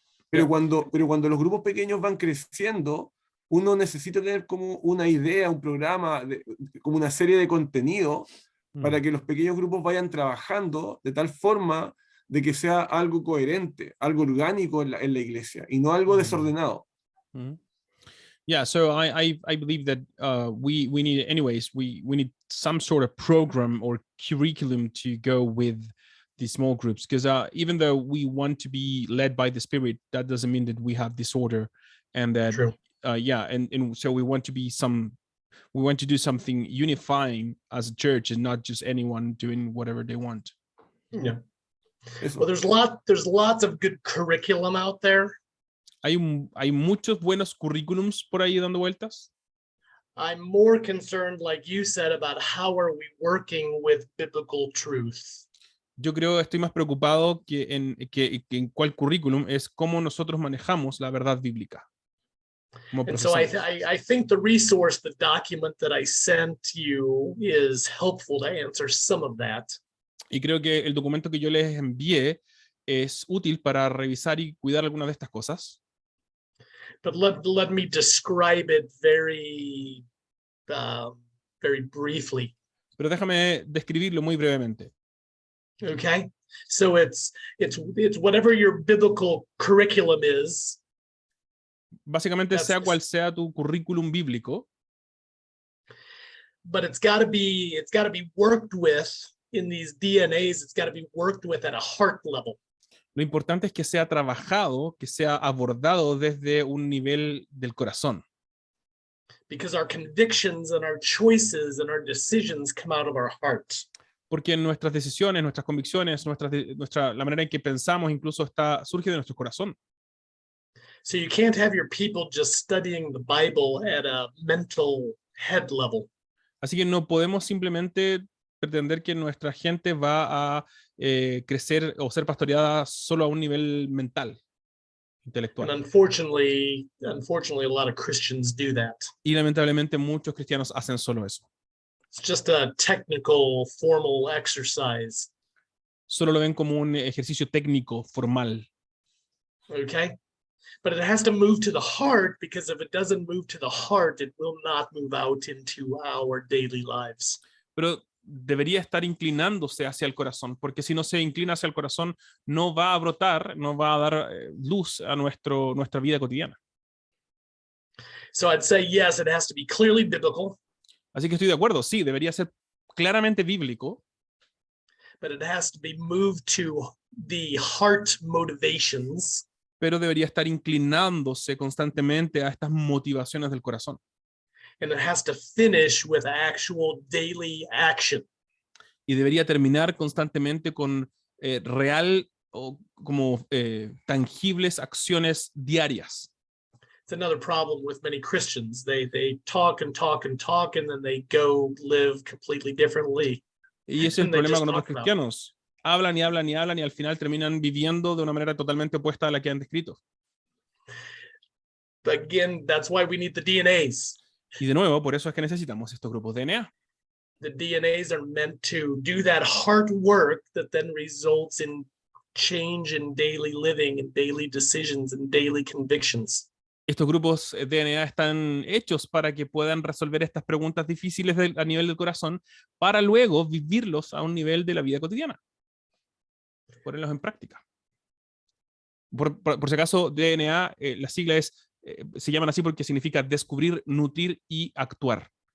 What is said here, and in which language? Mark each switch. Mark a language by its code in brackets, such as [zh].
[es] Pero cuando los grupos pequeños van creciendo, uno necesita tener como una idea, un programa, como una serie de contenido para que los pequeños grupos vayan trabajando de tal forma de que sea algo coherente, algo orgánico en la iglesia y no algo desordenado. [en] Yeah, so I believe that we need, anyways, we need some sort of program or curriculum to go with these small groups, because even though we want to be led by the Spirit, that doesn't mean that we have disorder, and that True. and so we want to do something unifying as a church, and not just anyone doing whatever they want. Yeah. [es] Eso. [en] Well, there's lots of good curriculum out there. [es] Hay muchos buenos currículums por ahí dando vueltas. [en] I'm more concerned, like you said, about how are we working with biblical truth. [es] Yo creo, estoy más preocupado que en cuál currículum es cómo nosotros manejamos la verdad bíblica. [en] And so I think the resource, the document that I sent you, is helpful to answer some of that. [es] Y creo que el documento que yo les envié es útil para revisar y cuidar algunas de estas cosas. [en] But let me describe it very briefly. [es] Pero déjame describirlo muy brevemente. [en] Okay, so it's whatever your biblical curriculum is. [es] Básicamente, sea cual sea tu currículum bíblico, [en] but it's got to be worked with in these DNAs. It's got to be worked with at a heart level. [es] lo importante es que sea trabajado, que sea abordado desde un nivel del corazón. [en] Because our convictions and our choices and our decisions come out of our heart. [es] Porque nuestras decisiones, nuestras convicciones, la manera en que pensamos incluso surge de nuestro corazón. [en] So you can't have your people just studying the Bible at a mental head level. [es] Así que no podemos simplemente pretender que nuestra gente va a crecer o ser pastoreada solo a un nivel mental, intelectual. [en] And unfortunately, a lot of Christians do that. [es] Y lamentablemente muchos cristianos hacen solo eso. [en] It's just a technical, formal exercise. [es] Solo lo ven como un ejercicio técnico, formal. [en] Okay? But it has to move to the heart, because if it doesn't move to the heart, it will not move out into our daily lives. [es] Pero debería estar inclinándose hacia el corazón, porque si no se inclina hacia el corazón, no va a brotar, no va a dar luz a nuestra vida cotidiana. [en] So I'd say, yes, it has to be clearly biblical. [es] Así que estoy de acuerdo, sí, debería ser claramente bíblico, [en] but it has to be moved to the heart motivations. [es] Pero debería estar inclinándose constantemente a estas motivaciones del corazón. [en] And it has to finish with actual daily action. [es] Y debería terminar constantemente con real o como tangibles acciones diarias. [en] It's another problem with many Christians. They talk and talk and talk, and then they go live completely differently. [es] Y ese es el problema con otros cristianos. Hablan y hablan y hablan y al final terminan viviendo de una manera totalmente opuesta a la que han descrito. [en] But again, that's why we need the DNAs. [es] Y de nuevo, por eso es que necesitamos estos grupos DNA. [en] The DNAs are meant to do that hard work that then results in change in daily living and daily decisions and daily convictions. [es] Estos grupos DNA están hechos para que puedan resolver estas preguntas difíciles a nivel del corazón, para luego vivirlos a un nivel de la vida cotidiana. Ponerlos en práctica. Por si acaso, DNA, la sigla se llaman así porque significa descubrir, nutrir y actuar.